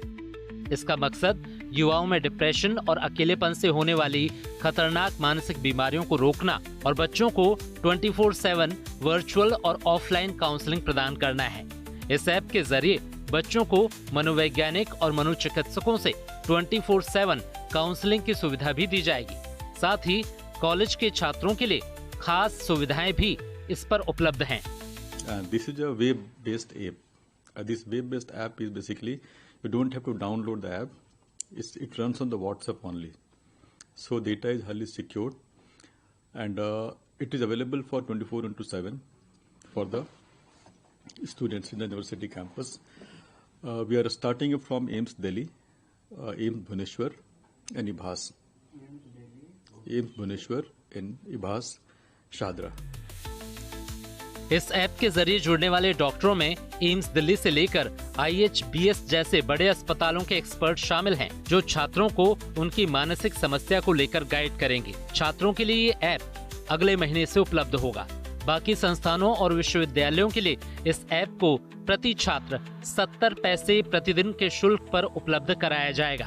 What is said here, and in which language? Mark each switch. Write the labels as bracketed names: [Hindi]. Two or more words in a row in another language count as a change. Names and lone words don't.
[Hindi] इसका मकसद युवाओं में डिप्रेशन और अकेलेपन से होने वाली खतरनाक मानसिक बीमारियों को रोकना और बच्चों को 24/7 वर्चुअल और ऑफलाइन काउंसलिंग प्रदान करना है। इस ऐप के जरिए बच्चों को मनोवैज्ञानिक और मनोचिकित्सकों से 24/7 काउंसलिंग की सुविधा भी दी जाएगी। साथ ही कॉलेज के छात्रों के लिए खास सुविधाएं भी इस पर उपलब्ध हैं। [English] This is a web-based app. This web-based app is basically you don't have to download the app. It runs on the WhatsApp only. So data is highly secured, and it is available for 24/7 for the students in the university campus. We are starting from AIIMS Delhi, AIIMS Bhubaneswar, and IBHAS. AIIMS Bhubaneswar and IBHAS Shadra. [Hindi] इस ऐप के जरिए जुड़ने वाले डॉक्टरों में एम्स दिल्ली से लेकर IHBS जैसे बड़े अस्पतालों के एक्सपर्ट शामिल हैं, जो छात्रों को उनकी मानसिक समस्या को लेकर गाइड करेंगे। छात्रों के लिए ये ऐप अगले महीने से उपलब्ध होगा। बाकी संस्थानों और विश्वविद्यालयों के लिए इस ऐप को प्रति छात्र 70 पैसे प्रतिदिन के शुल्क पर उपलब्ध कराया जाएगा।